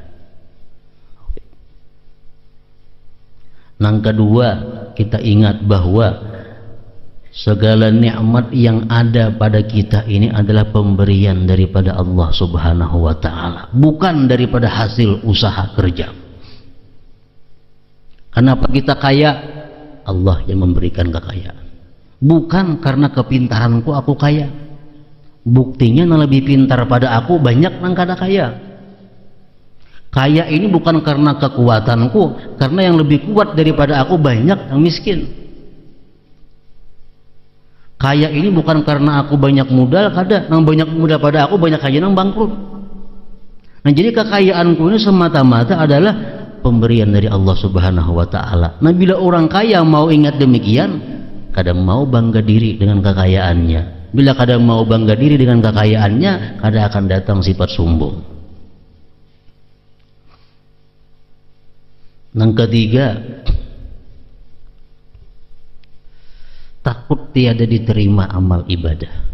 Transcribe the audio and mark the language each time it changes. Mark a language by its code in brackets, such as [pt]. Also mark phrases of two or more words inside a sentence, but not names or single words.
[id] Yang kedua, kita ingat bahwa segala nikmat yang ada pada kita ini adalah pemberian daripada [ar] الله سبحانه وتعالى, [id] bukan daripada hasil usaha kerja. Kenapa kita kaya? Allah yang memberikan kekayaan. Bukan karena kepintaranku aku kaya. [bjn] Buktinya yang lebih pintar pada aku banyak nang kada kaya. [id] Kaya ini bukan karena kekuatanku, karena yang lebih kuat daripada aku banyak yang miskin. [bjn] Kaya ini bukan karena aku banyak modal, kada nang banyak modal pada aku banyak kaya nang bangkrut. [id] Nah, jadi kekayaanku ini semata-mata adalah pemberian dari [ar] الله سبحانه وتعالى. [id] Nah, bila orang kaya mau ingat demikian, kadang mau bangga diri dengan kekayaannya. Bila kadang mau bangga diri dengan kekayaannya, kadang akan datang sifat sombong. Yang ketiga, takut tiada diterima amal ibadah.